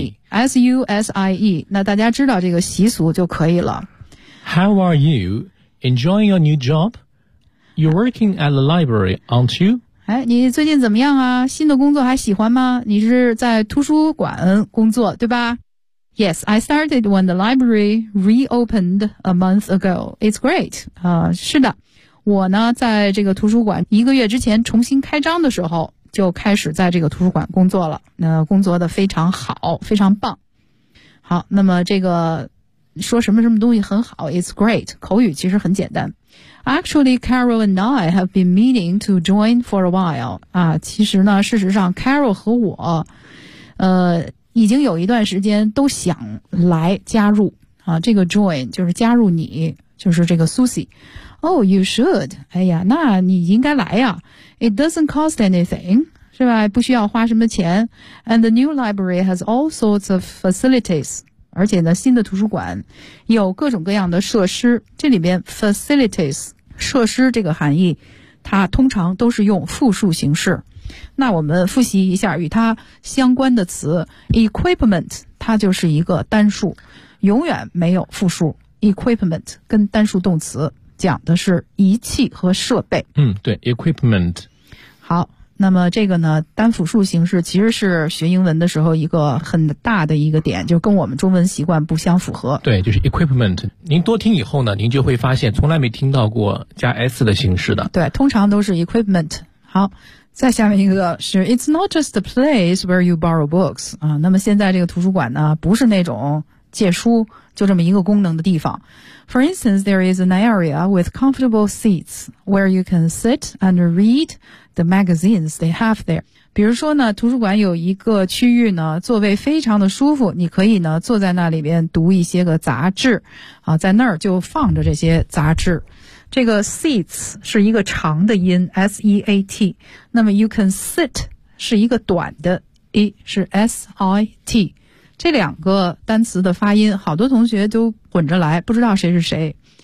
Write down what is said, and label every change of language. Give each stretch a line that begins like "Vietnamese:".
English: ，Susie，S-U-S-I-E。
Chinese: 那大家知道这个习俗就可以了。
English: How are you? Enjoying your new job? You're working at the library, aren't you?
Chinese: 哎，你最近怎么样啊？新的工作还喜欢吗？你是在图书馆工作对吧？
English: Yes, I started when the library reopened a month ago. It's great.
Chinese: 是的，我呢在这个图书馆一个月之前重新开张的时候就开始在这个图书馆工作了。工作的非常好，非常棒。好，那么这个说什么什么东西很好 ，
English: It's great.
Chinese: 口语其实很简单。
English: Actually, Carol and I have been meaning to join for a while.
Chinese: 其实呢，事实上 ，Carol 和我，已经有一段时间都想来加入啊，这个 join 就是加入你，就是这个 Susie。
English: Oh, you should.
Chinese: 哎呀，那你应该来呀。
English: It doesn't cost anything,
Chinese: 是吧？不需要花什么钱。
English: And the new library has all sorts of facilities.
Chinese: 而且呢，新的图书馆有各种各样的设施。这里面 facilities 设施这个含义，它通常都是用复数形式。那我们复习一下与它相关的词 ，equipment， 它就是一个单数，永远没有复数。 equipment 跟单数动词讲的是仪器和设备。嗯，对 ，equipment。好，那么这个呢，单复数形式其实是学英文的时候一个很大的一个点，就跟我们中文习惯不相符合。对，就是 equipment。您多听以后呢，您就会发现从来没听到过加 s 的形式的。对，通常都是 equipment。好。再下面一个是
English: It's not just the place where you borrow books
Chinese: 啊。那么现在这个图书馆呢，不是那种借书就这么一个功能的地方。
English: For instance, there is an area with comfortable seats where you can sit and read the magazines they have there.
Chinese: 比如说呢，图书馆有一个区域呢，座位非常的舒服，你可以呢坐在那里边读一些个杂志啊，在那儿就放着这些杂志。这个 seats 是一个长的音 ,s-e-a-t, 那么
English: you can sit
Chinese: 是一个短的 e, 是 s-i-t, 这两个单词的发音好多同学都混着来不知道谁是谁。